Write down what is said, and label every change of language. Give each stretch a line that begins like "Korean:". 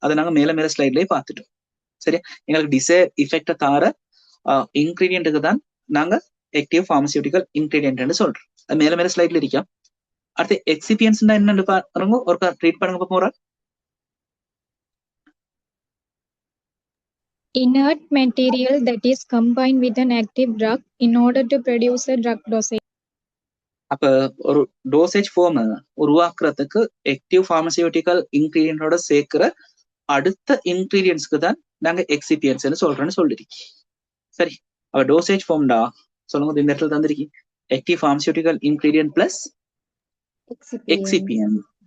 Tamil: அதை நாங்க மேல ஸ்லைட்லயே பார்த்துட்டோம். சரியா? எங்களுக்கு டிசைர் இஃபெக்ட தார இன்கிரீடியன்ட்டுக்கு தான் நாங்க ஆக்டிவ் பார்மசியூட்டிக்கல் இன்கிரீடியன்ட் சொல்றோம். அது மேல ஸ்லைட்ல இருக்கா. அடுத்து எக்ஸிபியன்ஸ் என்னன்னு பாருங்க, ஒருக்கா ட்ரீட் பண்ணுங்க போற.
English: Inert material that is combined with an active drug in order to produce a drug dosage.
Tamil: அப்ப ஒரு டோசேஜ் ஃபார்ம் உருவாக்குறதுக்கு ஆக்டிவ் பார்மசியூட்டிக்கல் இன்கிரீடியன்டோட சேர்க்கிற அடுத்த இன்கிரீடியன்ஸ்க்கு தான் நாங்க எக்ஸிபியன்ஸ் சொல்றோம்னு சொல்லிருக்கி. சரி, அப்ப டோசேஜ் ஃபார்ம்டா சொல்லுங்க. இந்த இடத்துல தந்திருக்கி ஆக்டிவ் பார்மசியூட்டிக்கல் இன்கிரீடியன்ட் பிளஸ் எக்ஸிபியன்ஸ்.